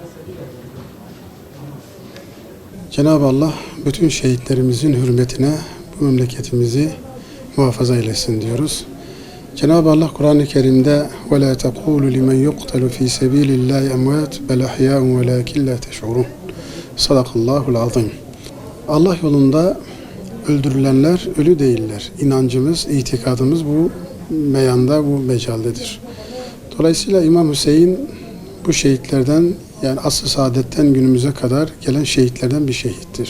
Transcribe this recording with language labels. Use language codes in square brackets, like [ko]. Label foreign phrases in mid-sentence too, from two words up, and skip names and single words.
[tr] Cenab-ı Allah bütün şehitlerimizin hürmetine bu memleketimizi muhafaza eylesin diyoruz. Cenab-ı Allah Kur'an-ı Kerim'de [ar] وَلَا تَقُولُ لِمَنْ يُقْتَلُ ف۪ي سَب۪يلِ اللّٰهِ اَمْوَاتٍ بَلْ اَحْيَاءٌ وَلَاكِنْ لَا تَشْعُرُونَ صدق الله العظيم. [tr] Allah yolunda öldürülenler ölü değiller. İnancımız, itikadımız bu meyanda, bu mecaldedir. Dolayısıyla İmam Hüseyin bu şehitlerden, yani asr-ı saadetten günümüze kadar gelen şehitlerden bir şehittir.